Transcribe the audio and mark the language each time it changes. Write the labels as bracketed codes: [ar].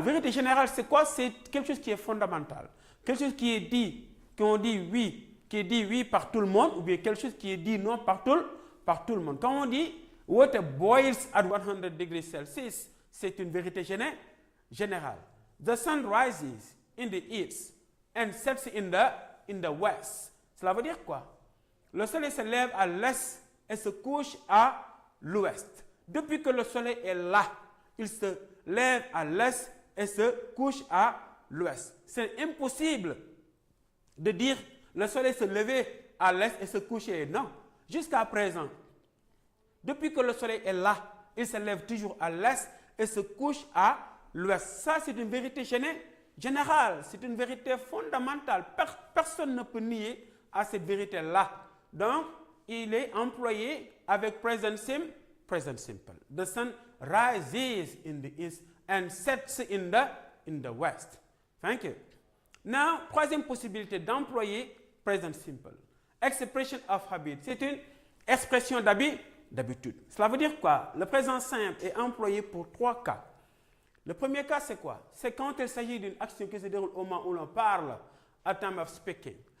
[fr] Vérité générale, c'est quoi? C'est quelque chose qui est fondamental. Quelque chose qui est dit, qu'on dit oui, qui est dit oui par tout le monde ou bien quelque chose qui est dit non par tout le monde. Quand on dit [en] water boils at 100 degrees Celsius, [fr] c'est une vérité générale. [en] The sun rises in the east and sets in the west. [fr] Cela veut dire quoi? Le soleil se lève à l'est et se couche à l'ouest. Depuis que le soleil est là, il se lève à l'est et se couche à l'ouest. C'est impossible de dire le soleil se levait à l'est et se couchait. Non. Jusqu'à présent, depuis que le soleil est là, il se lève toujours à l'est et se couche à l'ouest. Ça, c'est une vérité générale. C'est une vérité fondamentale. Personne ne peut nier à cette vérité-là. Donc, il est employé avec present simple. [en] The sun rises in the east and sets in the west. Thank you. [fr] Now, troisième possibilité d'employer present simple. [en] Expression of habit. [fr] C'est une expression d'habitude. Cela veut dire quoi? Le présent simple est employé pour 3 cas. Le premier cas, c'est quoi? C'est quand il s'agit d'une action qui se déroule au moment où l'on parle, [en] at time of speaking.